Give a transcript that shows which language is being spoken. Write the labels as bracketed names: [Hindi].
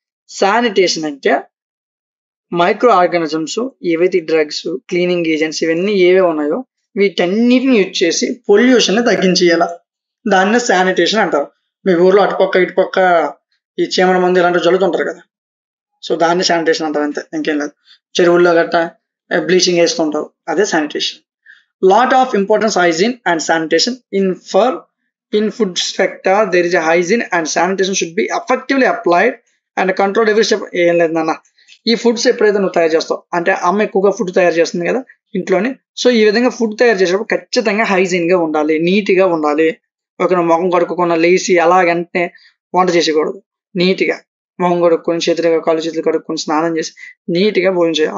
[Telugu] Sanitation అంటే micro organisms ఏవైతే drugs, cleaning agents ఇవన్నీ ఏవే ఉన్నాయో వీటన్నిటిని యూజ్ చేసి పొల్యూషన్ ని తగ్గించేయాల, దాన్ని శానిటేషన్ అంటారు. మీ ఊర్లో అటుపక్క ఇటుపక్క ఈ చీమల మందు ఇలాంటివి జల్లుతుంటారు కదా, సో దాన్ని శానిటేషన్ అంటారు అంతే, ఇంకేం లేదు. చెరువుల్లో గట్ట బ్లీచింగ్ వేస్తుంటారు, అదే sanitation. [English] Lot of importance hygiene and sanitation in food sector. There is a hygiene and sanitation should be effectively applied and controlled every step. [Telugu] ఏం లేదు నాన్న, ఈ ఫుడ్స్ ఎప్పుడైతే నువ్వు తయారు చేస్తావు అంటే అమ్మ ఎక్కువగా ఫుడ్ తయారు చేస్తుంది కదా ఇంట్లోనే, సో ఈ విధంగా ఫుడ్ తయారు చేసేటప్పుడు ఖచ్చితంగా హైజీన్ గా ఉండాలి, నీట్ గా ఉండాలి. ఒక ముఖం కడుక్కోకుండా లేచి అలా వెంటనే వంట చేసేయకూడదు. నీట్ గా మొహం కడుక్కొని కాళ్ళు చేతులు కడుక్కొని స్నానం చేసి నీట్ గా భోజనం చేయాలి.